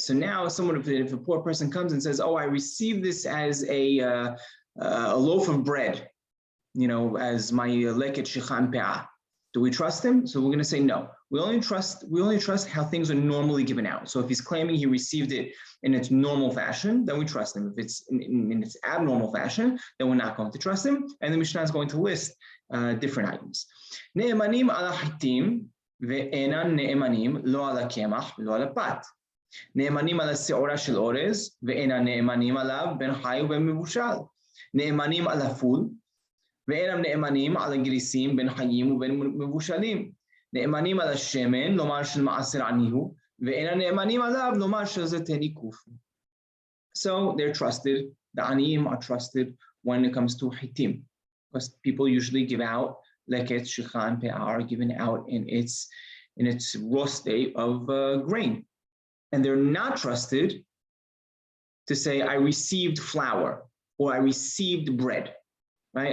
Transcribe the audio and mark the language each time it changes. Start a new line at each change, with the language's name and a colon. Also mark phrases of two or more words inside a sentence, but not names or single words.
English: So now, if a poor person comes and says, "Oh, I received this as a loaf of bread, as my
Hebrew: לקט שכחה
English: and peah," do we trust him? So we're going to say no. We only trust how things are normally given out. So if he's claiming he received it in its normal fashion, then we trust him. If it's in its abnormal fashion, then we're not going to trust him. And the Mishnah is going to list different items.
Hebrew: נאמנים על החטים ואינן נאמנים לא על הקמח לא על הפת. נאמנים על השעורה של אורז, ואינם נאמנים עליו בין חי ובין מבושל. נאמנים על הפול, ואינם נאמנים על הגריסים בין חיים ובין מבושלים. נאמנים על השמן, לומר של מעשר עני הוא, ואינם נאמנים עליו, לומר של זיתי ניקוף.
English: So they're trusted, the aniyim are trusted when it comes to hitim, because people usually give out
Hebrew: לקט, שכחה,
English: and peah are given out in its raw state of grain. And they're not trusted to say, I received flour or I received bread, right?